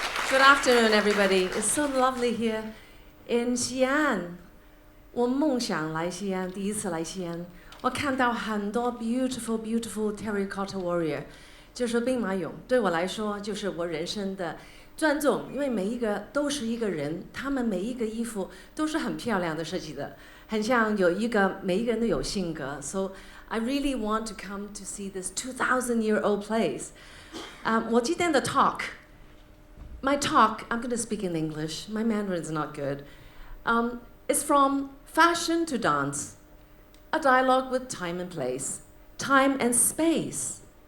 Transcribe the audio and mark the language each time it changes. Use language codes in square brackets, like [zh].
[en] Good afternoon, everybody. It's so lovely here in Xi'an. [zh] 我梦想来西安，第一次来西安，我看到很多 [en] beautiful, beautiful terracotta warrior， [zh] 就是兵马俑。对我来说，就是我人生的尊重，因为每一个都是一个人，他们每一个衣服都是很漂亮的设计的，很像有一个每一个人都有性格。 [en] So I really want to come to see this 2,000-year-old place. [zh] 我今天的 [en] my talk, I'm going to speak in English. My Mandarin is not good. It's from fashion to dance, a dialogue with time and place, time and space.